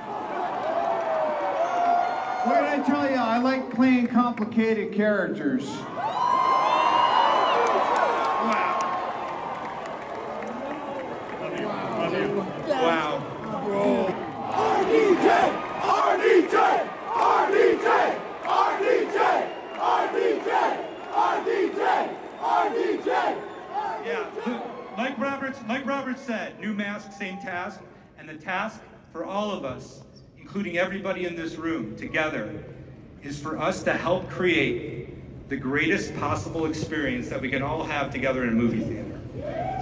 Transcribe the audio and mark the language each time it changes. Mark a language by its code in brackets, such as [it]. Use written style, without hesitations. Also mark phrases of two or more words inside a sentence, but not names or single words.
[en] What did I tell you? I like playing complicated characters. Wow. RDJ! RDJ! RDJ! RDJ! RDJ! RDJ! RDJ! Yeah, like Roberts said, new mask, same task, and the task for all of us, including everybody in this room together, is for us to help create the greatest possible experience that we can all have together in a movie theater.